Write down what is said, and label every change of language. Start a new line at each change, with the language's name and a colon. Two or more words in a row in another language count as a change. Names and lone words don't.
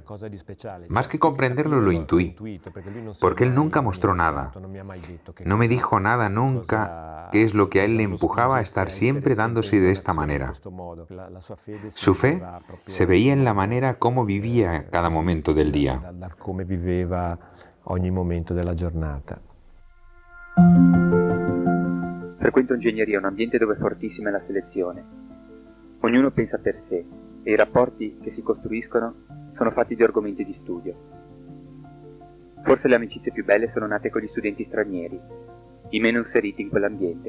Spanish: Más que comprenderlo, lo intuí, porque él nunca mostró nada. No me dijo nada nunca qué es lo que a él le empujaba a estar siempre dándose de esta manera. Su fe se veía en la manera como vivía cada momento del día.
Italian: Frequento ingegneria, un ambiente dove è fortissima la selezione. Ognuno pensa per sé e i rapporti che si costruiscono sono fatti di argomenti di studio. Forse le amicizie più belle sono nate con gli studenti stranieri, i meno inseriti in quell'ambiente.